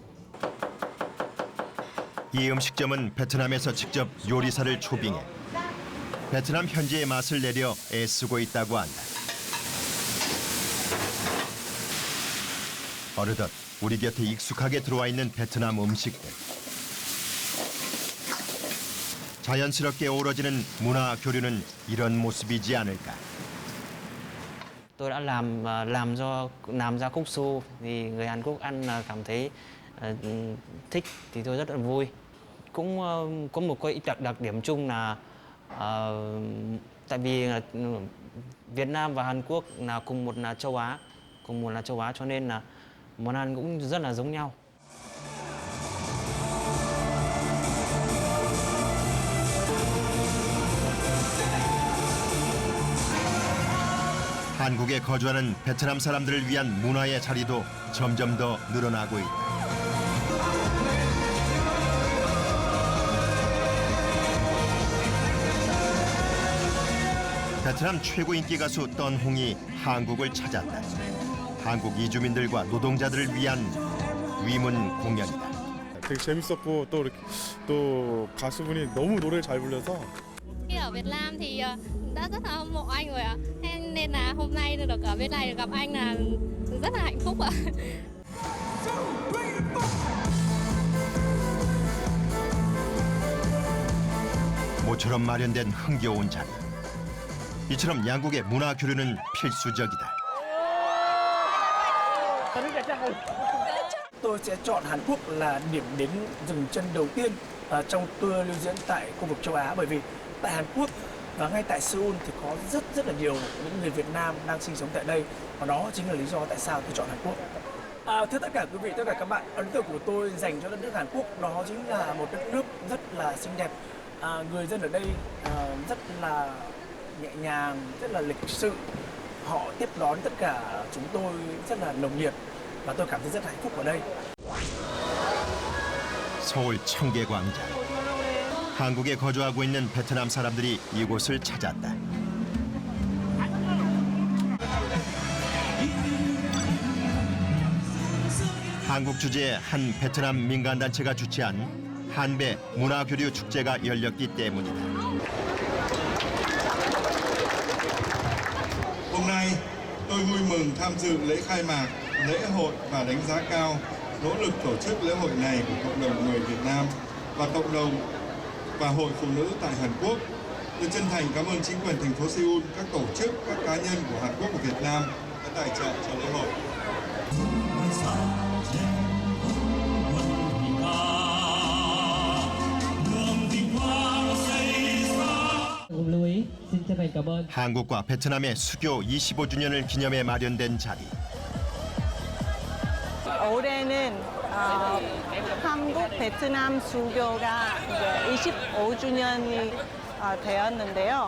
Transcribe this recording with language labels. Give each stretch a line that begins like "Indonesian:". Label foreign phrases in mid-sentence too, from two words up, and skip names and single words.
Korean: 이 음식점은 베트남에서 직접 요리사를 초빙해 베트남 현지의 맛을 내려 애쓰고 있다고 한다. 어느덧 우리 곁에 익숙하게 들어와 있는 베트남 음식들. 자연스럽게 어우러지는 문화 교류는 이런 모습이지 않을까.
Vietnamese: Tôi đã làm ra cúc su thì người Hàn Quốc ăn là cảm thấy thích thì tôi rất là vui. Cũng có một cái đặc điểm chung là Tại vì Việt Nam và Hàn Quốc là cùng một là châu Á, cho nên là món ăn cũng rất là giống nhau.
Korean: 한국에 거주하는 베트남 사람들을 위한 문화의 자리도 점점 더 늘어나고 있다. 베트남 최고 인기 가수 던홍이 한국을 찾았다. 한국 이주민들과 노동자들을 위한 위문 공연이다. 되게 재밌었고 또 가수분이 너무 노래를 잘 불려서
Vietnamese: Khi ở Việt Nam thì đã rất là hâm mộ anh rồi ạ. Thế nên là hôm nay được ở bên này được gặp anh là rất là hạnh phúc ạ.
Korean: 모처럼 마련된 흥겨운 자리. 이처럼 양국의 문화 교류는 필수적이다.
Vietnamese: Tôi sẽ chọn Hàn Quốc là điểm đến dừng chân đầu tiên trong tour lưu diễn tại khu vực châu Á, bởi vì tại Hàn Quốc và ngay tại Seoul thì có rất là nhiều những người Việt Nam đang sinh sống tại đây, và đó chính là lý do tại sao tôi chọn Hàn Quốc. Thưa tất cả quý vị, tất cả các bạn, ấn tượng của tôi dành cho đất nước Hàn Quốc đó chính là một đất nước rất là xinh đẹp. Người dân ở đây rất là nhẹ nhàng, rất là lịch sự. Họ tiếp đón tất cả chúng tôi rất là nồng nhiệt và tôi cảm thấy rất hạnh phúc ở đây.
Korean: 서울 청계광장. 한국에 거주하고 있는 베트남 사람들이 이곳을 찾았다. 한국 주재의 한 베트남 민간단체가 주최한 한배 문화교류 축제가 열렸기 때문이다.
Vietnamese: Hôm nay, tôi vui mừng tham dự lễ khai mạc, lễ hội và đánh giá cao nỗ lực tổ chức lễ hội này của cộng đồng người Việt Nam và cộng đồng và Hội Phụ nữ tại Hàn Quốc. Tôi chân thành cảm ơn chính quyền thành phố Seoul, các tổ chức, các cá nhân của Hàn Quốc và Việt Nam đã tài trợ cho lễ hội.
Korean: 한국과 베트남의 수교 25주년을 기념해 마련된 자리. 올해는 한국 베트남 수교가 25주년이 되었는데요.